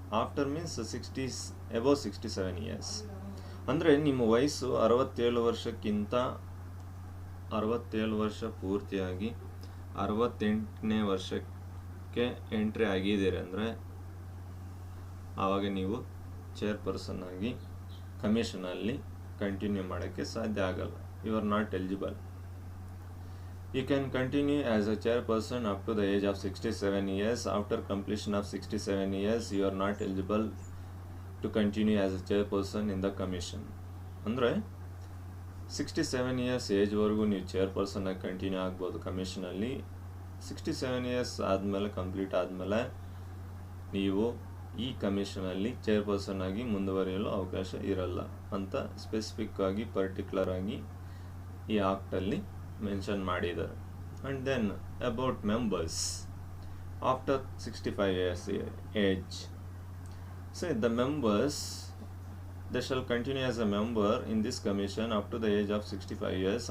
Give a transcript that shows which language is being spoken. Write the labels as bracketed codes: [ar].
[en] After means 60 above 67 years. [kn] ಅಂದರೆ ನಿಮ್ಮ ವಯಸ್ಸು 67 ವರ್ಷ ಪೂರ್ತಿಯಾಗಿ 68ನೇ ವರ್ಷಕ್ಕೆ ಎಂಟ್ರಿ ಆಗಿದ್ದೀರಿ ಅಂದರೆ ಆವಾಗ ನೀವು ಚೇರ್ಪರ್ಸನ್ ಆಗಿ ಕಮಿಷನಲ್ಲಿ ಕಂಟಿನ್ಯೂ ಮಾಡೋಕ್ಕೆ ಸಾಧ್ಯ ಆಗಲ್ಲ. [en] You are not eligible. You can continue as a chairperson up to the age of 67 years. After completion of 67 years, you are not eligible to continue as a chairperson in the commission. [kn] ಅಂದರೆ 67 years ಏಜ್ವರೆಗೂ ನೀವು chairperson ಆಗಿ continue ಆಗ್ಬೋದು ಕಮಿಷನಲ್ಲಿ. 67 years ಆದಮೇಲೆ complete ಆದಮೇಲೆ ನೀವು ಈ ಕಮಿಷನಲ್ಲಿ chairperson ಆಗಿ ಮುಂದುವರಿಯಲು ಅವಕಾಶ ಇರಲ್ಲ ಅಂತ ಸ್ಪೆಸಿಫಿಕ್ ಆಗಿ ಪರ್ಟಿಕ್ಯುಲರ್ ಆಗಿ ಈ ಆಕ್ಟಲ್ಲಿ ಮೆನ್ಷನ್ ಮಾಡಿದ್ದಾರೆ. [en] And then about members after 65 years age. So the members they shall continue as a member in this commission up to the age of 65 years.